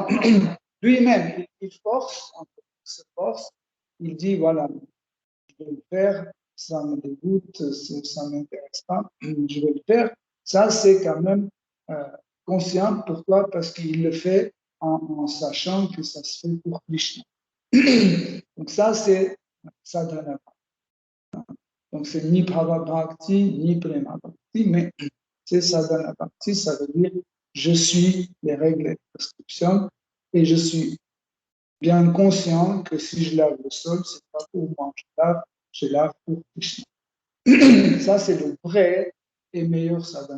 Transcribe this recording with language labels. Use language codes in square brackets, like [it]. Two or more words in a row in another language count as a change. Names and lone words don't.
[fr] Lui-même, il force, en fait, il se force, il dit, voilà, je vais le faire, ça me dégoûte, ça ne m'intéresse pas, je vais le faire. Ça, c'est quand même conscient. Pourquoi? Parce qu'il le fait en sachant que ça se fait pour Krishna. Donc ça, c'est sadhana. Donc c'est ni [sa] भाव भक्ति, [fr] ni [sa] प्रेम भक्ति, [fr] mais c'est [sa] साधन भक्ति, [fr] ça veut dire je suis les règles et prescriptions et je suis bien conscient que si je lave le sol, c'est pas pour moi, je lave pour Krishna. Ça, c'est le vrai et meilleur sadhana.